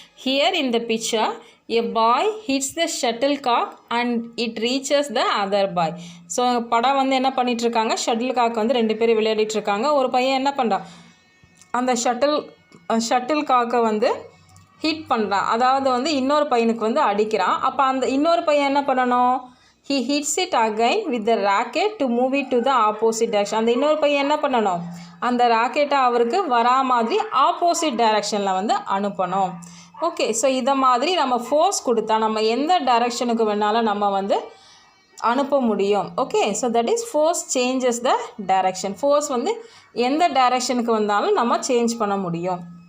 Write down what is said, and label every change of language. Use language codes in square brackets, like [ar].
[en] Here in the picture a boy hits the shuttlecock and it reaches the other boy. [ta] So படம் வந்து என்ன பண்ணிகிட்ருக்காங்க, shuttle cock வந்து 2 பேர் விளையாடிட்டுருக்காங்க. ஒரு பையன் என்ன பண்ணுறான், அந்த ஷட்டில் காக்கை வந்து ஹிட் பண்ணுறான், அதாவது வந்து இன்னொரு பையனுக்கு வந்து அடிக்கிறான். அப்போ அந்த இன்னொரு பையன் என்ன பண்ணணும், [en] he hits it again with the racket to move it to the opposite direction. [ta] அந்த இன்னொரு பையன் என்ன பண்ணணும், அந்த ராக்கெட்டை அவருக்கு வரா மாதிரி ஆப்போசிட் டைரக்ஷனில் வந்து அனுப்பணும். ஓகே, ஸோ இதை மாதிரி நம்ம ஃபோர்ஸ் கொடுத்தா நம்ம எந்த டைரக்ஷனுக்கு வேணாலும் நம்ம வந்து அனுப்ப முடியும். [en] Okay, so that is force changes the direction. [ta] Force வந்து எந்த டைரக்ஷனுக்கு வந்தாலும் நம்ம சேஞ்ச் பண்ண முடியும்.